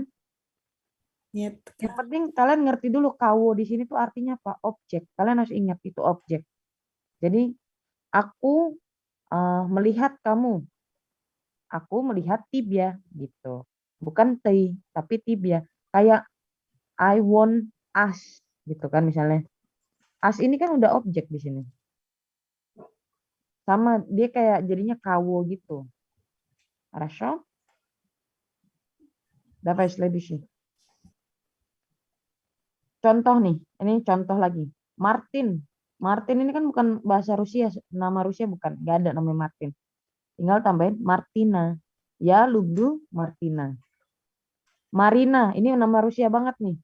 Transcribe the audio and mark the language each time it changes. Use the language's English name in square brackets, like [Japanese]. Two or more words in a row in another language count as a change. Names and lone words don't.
[Indonesian] Yang penting kalian ngerti dulu Kawo di sini tuh artinya apa? Objek. Kalian harus ingat itu objek. Jadi aku melihat kamu. Aku melihat Tibia gitu. bukan they, tapi tibia. Kayak [English] I want us [Indonesian] gitu kan misalnya. Us ini kan udah objek di sini. Sama dia kayak jadinya kawo gitu. [Russian] Хорошо? Давай следующий. [Indonesian] Contoh nih, ini contoh lagi. Martin. Martin ini kan bukan bahasa Rusia, nama Rusia bukan. Gak ada namanya Martin. Tinggal tambahin Martina. [Russian] Я люблю Martina. [Indonesian] Marina, ini nama Rusia banget nih.